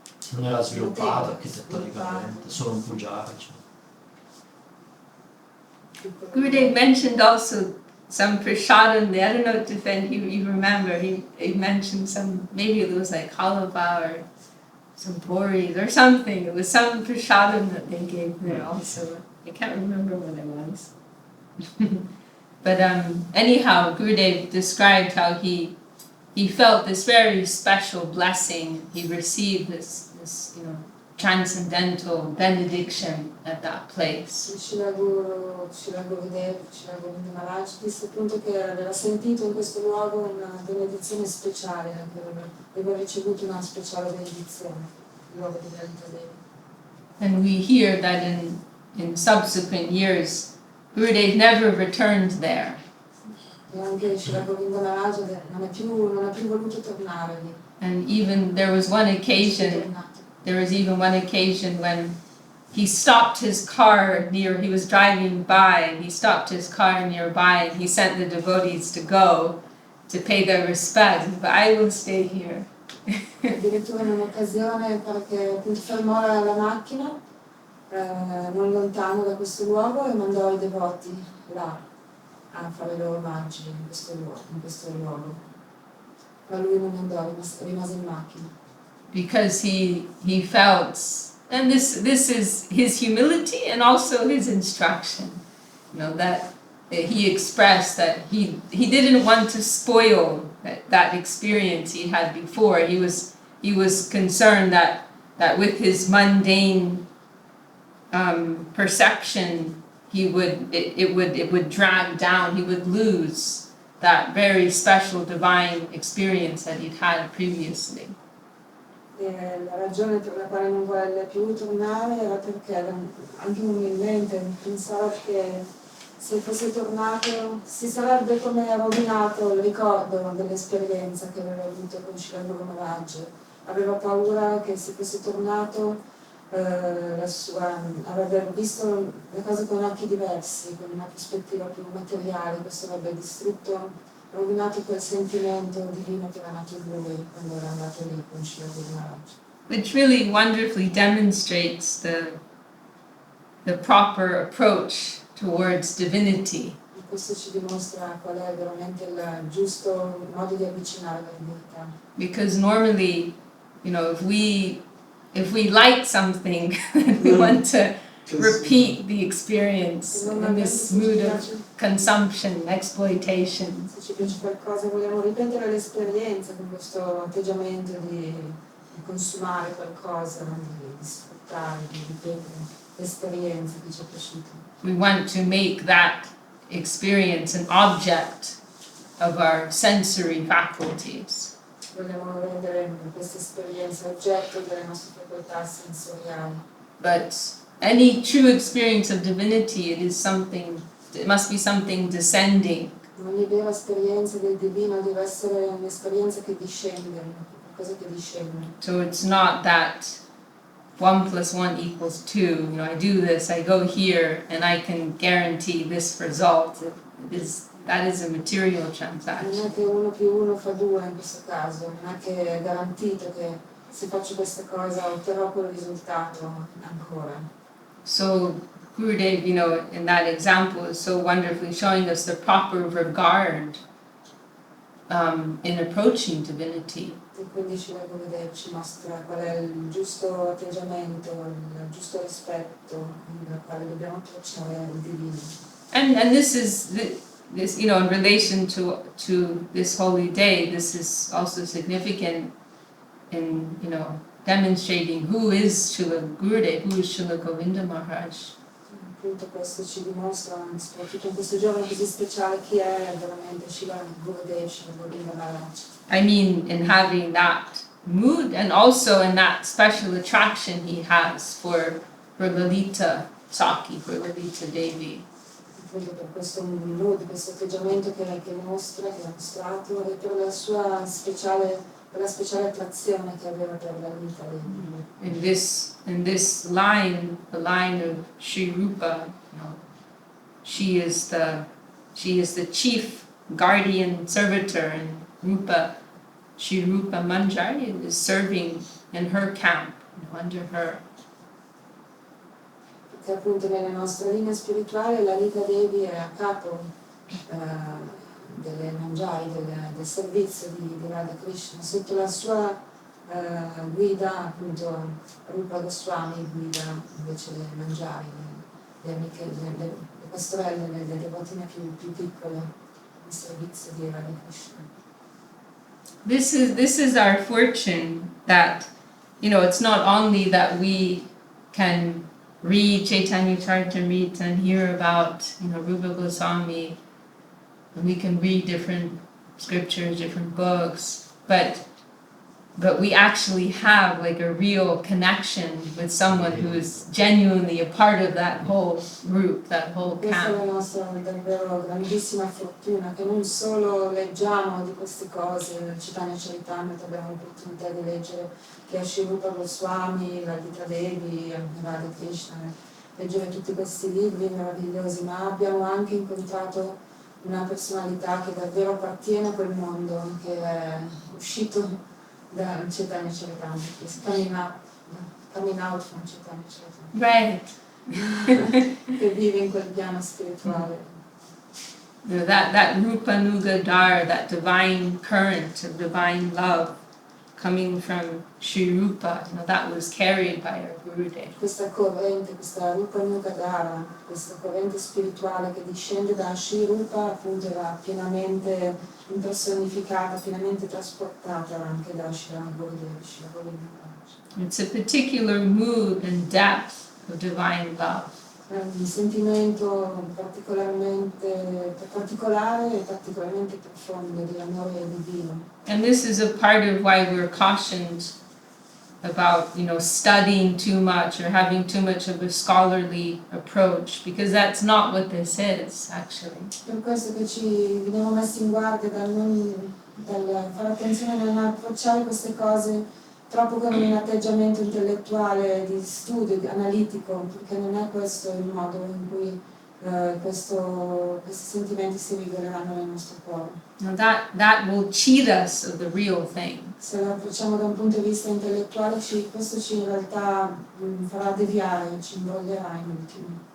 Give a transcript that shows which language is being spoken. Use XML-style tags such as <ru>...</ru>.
<it>Non era sviluppato architettonicamente, solo un pugiare.</it> <en>Gurudev mentioned also some prasadam. I don't know if you remember. He mentioned some, maybe it was like halava or some boris or something. It was some prasadam that they gave there also. I can't remember what it was. But anyhow, Gurudev described how he felt this very special blessing. He received this transcendental benediction at that place.</en> <it>Srila Govinda Maharaj disse appunto che aveva sentito in questo luogo una benedizione speciale, aveva ricevuto una speciale benedizione, il luogo di Devi.</it> <en>And we hear that in subsequent years, Gurudev never returned there.</en> <it>E anche Srila Govinda Maharaj non ha più voluto tornare lì.</it> <en>And even there was even one occasion when he stopped his car he was driving by, and he stopped his car nearby, and he sent the devotees to go to pay their respects, but I will stay here.</en> <it>Addirittura in un'occasione perché appunto fermò la macchina non lontano da questo luogo e mandò i devoti là a fare i loro omaggi in questo luogo. Ma lui non andò, rimase in macchina.</it> <en>Because he felt, and this is his humility and also his instruction, that he expressed that he didn't want to spoil that experience he had before. He was concerned that with his mundane perception, it would drag down. He would lose that very special divine experience that he'd had previously.</en> <it>La ragione per la quale non volle più tornare era perché anche umilmente pensava che se fosse tornato si sarebbe come rovinato il ricordo dell'esperienza che aveva avuto con Srila Guru Maharaj. Aveva paura che se fosse tornato avrebbe visto le cose con occhi diversi, con una prospettiva più materiale. Questo avrebbe rovinato quel sentimento divino che era nato in lui quando era andato lì con Srila Guru Maharaj.</it> <en>Which really wonderfully demonstrates the proper approach towards divinity.</en> <it>Questo ci dimostra qual è veramente il giusto modo di avvicinare alla divinità.</it> <en>Because normally, if we like something, we want to repeat the experience in this mood of consumption, exploitation.</en> <it>Se ci piace qualcosa vogliamo ripetere l'esperienza con questo atteggiamento di consumare qualcosa, di sfruttare, di ripetere l'esperienza che ci è piaciuta.</it> <en>We want to make that experience an object of our sensory faculties.</en> <it>Vogliamo rendere questa esperienza oggetto delle nostre facoltà sensoriali.</it> <en>But any true experience of divinity, it must be something descending.</en> <it>Ogni vera esperienza del divino deve essere un'esperienza che discende, qualcosa che discende.</it> <en>So it's not that 1 + 1 = 2. I do this, I go here, and I can guarantee this result. That is a material transaction.</en> <it>Non è che 1 + 1 fa 2 in questo caso, non è che è garantito che se faccio questa cosa otterrò quel risultato ancora.</it> <en>So Gurudev, in that example, is so wonderfully showing us the proper regard in approaching divinity.</en> <it>E quindi Srila Gurudev ci mostra qual è il giusto atteggiamento, il giusto rispetto con il quale dobbiamo approcciare il divino.</it> <en>And this is in relation to this holy day, this is also significant in demonstrating who is Srila Gurudev, who is Srila Govinda Maharaj.</en> <it>Appunto questo ci dimostra, soprattutto in questo giorno così speciale, chi è veramente Srila Gurudev, Srila Govinda Maharaj.</it> <en>I mean, in having that mood and also in that special attraction he has for Lalita Saki, for Lalita Devi.</en> <it>Appunto per questo mood, questo atteggiamento che mostra, che ha mostrato, e per la sua speciale attrazione che aveva per la vita lì.</it> <en>In this line, the line of Sri Rupa, she is the chief guardian servitor, and Sri Rupa Manjari is serving in her camp, under her.</en> <it>che appunto nella nostra linea spirituale la Lita Devi è a capo delle mangiari, del servizio di Radha Krishna. Sotto la sua guida appunto Rupa Goswami guida invece le mangiari, le amiche, le pastorelle, le devotine più piccole in servizio di Radha Krishna.</it> <en>This is our fortune that, it's not only that we can read Chaitanya Charitamrita and hear about, Rupa Goswami, and we can read different scriptures, different books, but we actually have like a real connection with someone who is genuinely a part of that whole group, that whole</en> <it>Questa è la</it> <en>camp.</en> <it>nostra davvero grandissima fortuna, che non solo leggiamo di queste cose, nel Chaitanya Charitamrita abbiamo l'opportunità di leggere che Sri Rupa Goswami, la Gita Devi, Radha Krishna, leggere tutti questi libri meravigliosi, ma abbiamo anche incontrato una personalità che davvero appartiene a quel mondo, che è uscito da Chaitanya Charitamrita,</it> <en>coming out from Chaitanya Charitamrita. Right.</en> <it>Che vive in quel piano spirituale.</it> <en>That Rupa Nuga Dar, that divine current of divine love coming from Sri Rupa, that was carried by our Gurudev.</en> <it>Questa corrente, questa Rupa Nuga Dara, questa corrente spirituale che discende da Sri Rupa, appunto era pienamente impersonificata, pienamente trasportata anche da Srila Gurudev, Srila Govinda Ashram.</it> <en>It's a particular mood and depth of divine love.</en> <it>È un sentimento particolare e particolarmente profondo di amore divino.</it> <en>And this is a part of why we're cautioned about, studying too much or having too much of a scholarly approach, because that's not what this is, actually.</en> <it>Per questo che ci veniamo messi in guardia dal fare attenzione a non approcciare queste cose troppo con un atteggiamento intellettuale di studio, analitico, perché non è questo il modo in cui questi sentimenti si riveleranno nel nostro cuore.</it> <en>Now that will cheat us of the real thing.</en> <it>Se lo approcciamo da un punto di vista intellettuale, questo ci in realtà farà deviare, ci imbroglierà in ultimo.</it>